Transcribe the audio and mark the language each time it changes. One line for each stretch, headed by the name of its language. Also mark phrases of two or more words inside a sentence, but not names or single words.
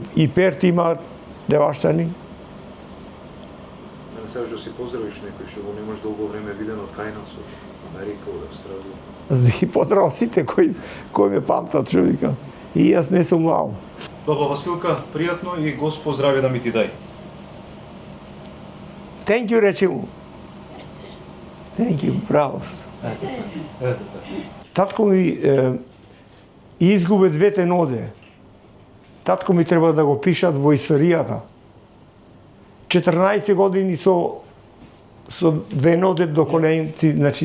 Macedonian: И Перт има ѓаваштани. Сега што си поздравиш некој што го немаш долго време виден од кај нас, од Америка, од Австралија. И поздравам сите кои ме памтат, човека. И јас не сум мал. Баба Василка, пријатно и Господ здравје да ми ти дај.
English: Thank you,
Macedonian: рече му.
English: Thank you,
Macedonian: браво. Татко ми изгубе двете нозе. Татко ми треба да го пишат во историјата. 14 години со две нозе до коленци, значи